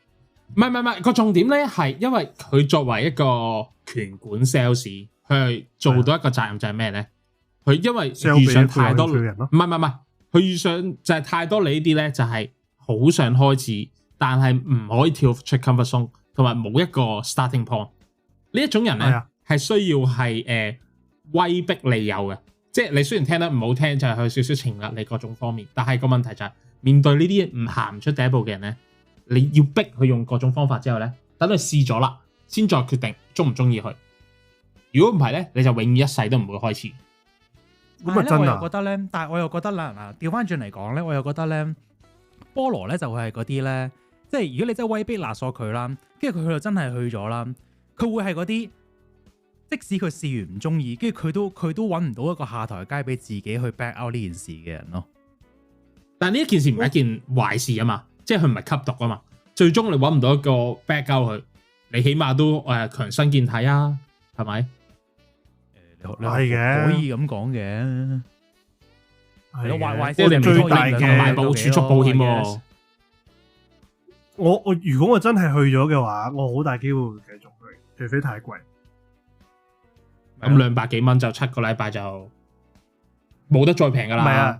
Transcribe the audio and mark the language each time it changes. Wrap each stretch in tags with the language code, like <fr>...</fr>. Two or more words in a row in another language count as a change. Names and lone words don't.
<yue>唔係個重點咧，係因為佢作為一個拳館 sales，佢係做到一個責任就係咩咧？佢因為遇上太多人咯，唔係，佢遇上就係太多你呢啲咧，就係好想開始，但係唔可以跳出</yue> <en>comfort zone，</en> <yue>同埋冇一個</yue> <en>starting point。</en> <yue>呢一種人咧係需要係威逼利誘嘅。即係你雖然聽得唔好聽，就係有少少情壓你各種方面，但係個問題就係面對呢啲唔行唔出第一步嘅人咧，你要逼佢用各種方法之後咧，等佢試咗啦，先再決定中唔中意佢。如果唔係咧，你就永遠一世都唔會開始。咁啊真啊！我又覺得咧，但係我又覺得啦，嗱調翻轉嚟講咧，我又覺得咧，菠蘿咧就會係嗰啲咧，即係如果你真係威逼勒索佢啦，跟住佢就真係去咗啦，佢會係嗰啲。即使佢試完唔中意，跟住佢都揾唔到一個下台階俾自己去</yue> <en>back out</en> <yue>呢件事嘅人咯。但係呢一件事唔係一件壞事啊嘛，即係佢唔係吸毒啊嘛。最終你揾唔到一個</yue> <en>back out</en> <yue>佢，你起碼都強身健體啊，係咪？你可以咁講嘅。係咯，壞我哋最大嘅買保儲蓄保險喎。我如果我真係去咗嘅話，我好大機會會繼續去，除非太貴。咁200幾蚊就7個禮拜就冇得再平噶啦。</yue>